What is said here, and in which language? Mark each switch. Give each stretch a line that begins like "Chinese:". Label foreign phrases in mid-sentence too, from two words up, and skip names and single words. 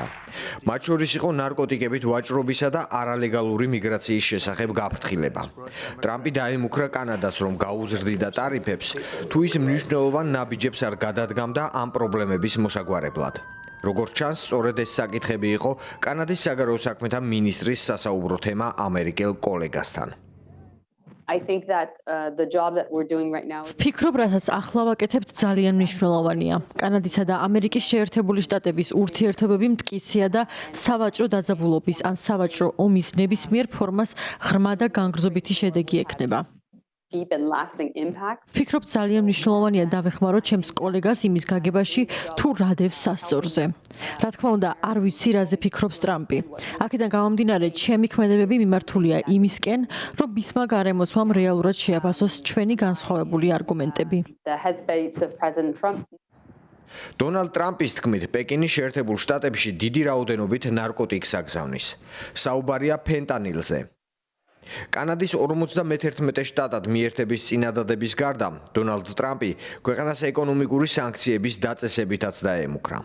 Georgian: მათ შორის იყო ნარკოტიკებით ვაჭრობისა და არალეგალური მიგრაციის შესახებ გაფრთხილება. ტრამპი დაემუქრა კანადას, რომ გაუზრდიდა ტარიფებს, თუ ის მნიშვნელოვან ნაბიჯებს არ გადადგამდა ამ პრობლემების მოსაგვარებლად. როგორც ჩანს, სწორედ ეს საკითხები იყო კანადის საგარეო საქმეთა მინისტრის სასაუბრო თემა ამერიკელ კოლეგასთან.
English: I think that the job that we're doing right now.
Georgian: ვფიქრობ, რასაც ახლა ვაკეთებთ ძალიან მნიშვნელოვანია. კანადისა და ამერიკის შეერთებული შტატების ურთიერთობები მტკიცეა და სავაჭრო დაძაბულობის ან სავაჭრო ომის ნებისმიერ ფორმას ღრმა და განგრძობითი შედეგი ექნება.
English: Deep and lasting impacts.
Georgian: ვფიქრობ, ძალიან მნიშვნელოვანია დავეხმაროთ ჩემს კოლეგას იმის გაგებაში, თუ რადევს სასწორზე. რა თქმა უნდა, არ ვიცი, რაზე ფიქრობს ტრამპი. აქედან გამომდინარე, ჩემი ქმედებები მიმართულია იმისკენ, რომ მისმა გარემოცვამ რეალურად შეაფასოს ჩვენი განსხვავებული არგუმენტები.
English: The headspace of President Trump.
Georgian: დონალდ ტრამპის თქმით, პეკინის შეერთებულ შტატებში დიდი რაოდენობით ნარკოტიკს აგზავნის. საუბარია ფენტანილზე. კანადის 51 შტატად მიერთების წინადადების გარდა, დონალდ ტრამპი ქვეყანას ეკონომიკური სანქციების დაწესებითაც დაემუქრა.